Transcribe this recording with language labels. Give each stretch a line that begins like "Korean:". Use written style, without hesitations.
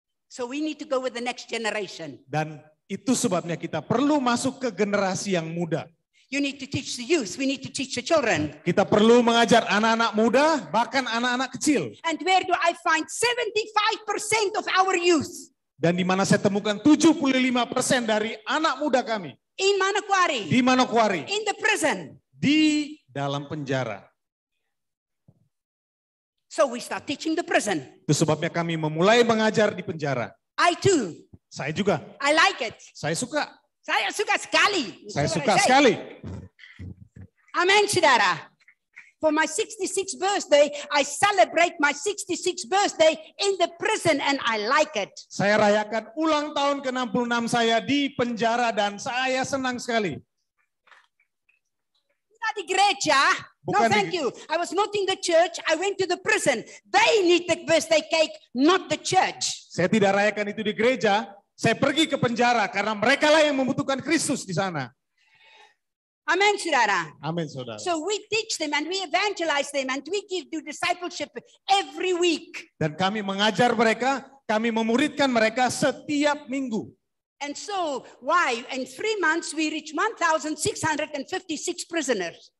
English: So we need to go with the next generation.
Indonesian: Dan itu sebabnya kita perlu masuk ke generasi yang muda.
English: You need to teach the youth. We need to teach the children.
Indonesian: Kita perlu mengajar anak-anak muda, bahkan anak-anak kecil.
English: And where do I find 75% of our youth?
Indonesian: Dan di mana saya temukan 75% dari anak muda kami.
English: In Manokwari.
Indonesian: Di Manokwari.
English: In the prison.
Indonesian: Di dalam penjara.
English: So we start teaching the prison.
Indonesian: Itu sebabnya kami memulai mengajar di penjara.
English: I too.
Indonesian: Saya juga.
English: I like it.
Indonesian: Saya suka. Saya suka sekali. Saya suka sekali. Amen, saudara.
English: For my 66th birthday, I celebrate my 66th birthday in the prison and I like it.
Indonesian: Saya rayakan ulang tahun ke-66 saya di penjara dan saya senang sekali. Bukan di gereja.
English: No, thank you. I was not in the church. I went to the prison. They need the birthday cake, not the church.
Indonesian: Saya tidak rayakan itu di gereja. Saya pergi ke penjara karena mereka lah yang membutuhkan Kristus di sana. Amen, saudara. Amin, saudara.
English: So we teach them and we evangelize them and we do discipleship every week.
Indonesian: Dan kami mengajar mereka, kami memuridkan mereka setiap minggu.
English: And so, why? In 3 months, we reach 1,656 prisoners.